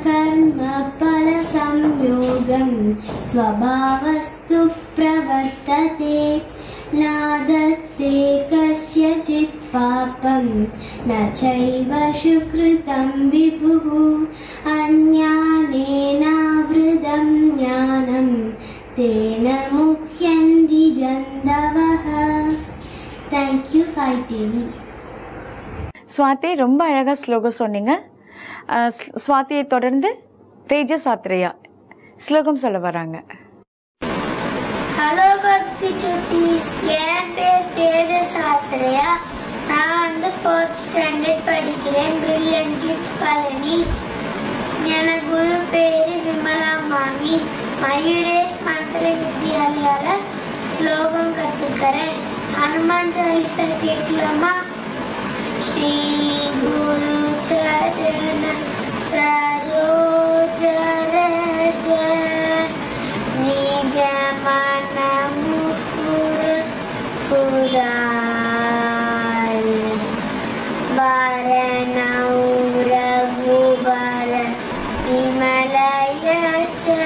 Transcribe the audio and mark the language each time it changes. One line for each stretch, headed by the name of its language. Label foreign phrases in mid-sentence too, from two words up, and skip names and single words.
Sanskrit: कर्मफलसंयोगं स्वभावस्तु प्रवर्तते न दत्ते कस्यचित् पापं न चैव सुकृतं विभुः अज्ञानेनावृतं ज्ञानं तेन मुह्यन्ति जन्तवः.
English: Thank you, Sai TV.
Tamil: ஸ்வாதி ரொம்ப அழகாக ஸ்லோகம் சொன்னீங்க. ஸ்வாதியை தொடர்ந்து தேஜஸ் ஆத்ரேயா ஸ்லோகம் சொல்ல வராங்க. ஹலோ பக்தி சுட்டீஸ், என் பேர் தேஜஸ் ஆத்ரேயா. நான் வந்து 4th ஸ்டாண்டர்ட் படிக்கிறேன். பிரில்லியன்ட் கிட்ஸ் பழனி. என் குரு பேரு விமலா மாமி. மயூரேஷ் மந்திர வித்யாலயால ஸ்லோகம் கத்துக்கிறேன். ஹனுமான் சாலிசா கேட்கலாமா?
Awadhi: श्री गुरु चरण सरोज रज निज मन मुकुर सुधार वरनौ रघुबर विमल यश